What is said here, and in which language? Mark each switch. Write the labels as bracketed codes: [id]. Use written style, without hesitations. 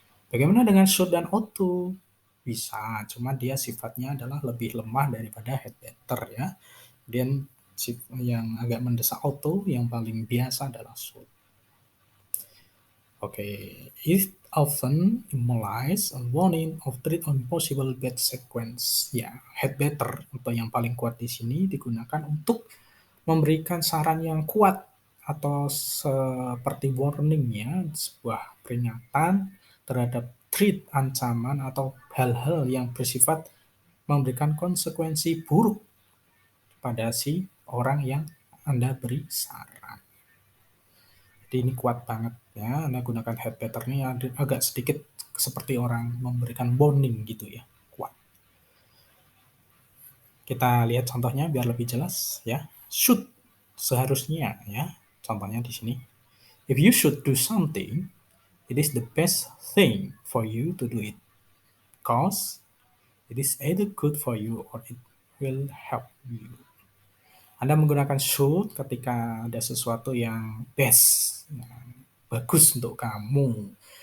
[id] Bagaimana dengan should dan ought to? Bisa, cuma dia sifatnya adalah lebih lemah daripada had better ya. Kemudian yang agak mendesak ought to, yang paling biasa adalah should. [en] It often implies a warning of threat on possible bad sequence. [id] Ya, had better atau yang paling kuat di sini digunakan untuk memberikan saran yang kuat atau seperti warning ya, sebuah peringatan terhadap threat, ancaman atau hal-hal yang bersifat memberikan konsekuensi buruk pada si orang yang Anda beri saran. Jadi ini kuat banget ya, Anda gunakan had better ini agak sedikit seperti orang memberikan warning gitu ya, kuat. Kita lihat contohnya biar lebih jelas ya. Should, seharusnya ya. Contohnya di sini. [en] If you should do something, it is the best thing for you to do it. Because it is either good for you or it will help you. [id] Anda menggunakan should ketika ada sesuatu yang best, yang bagus untuk kamu.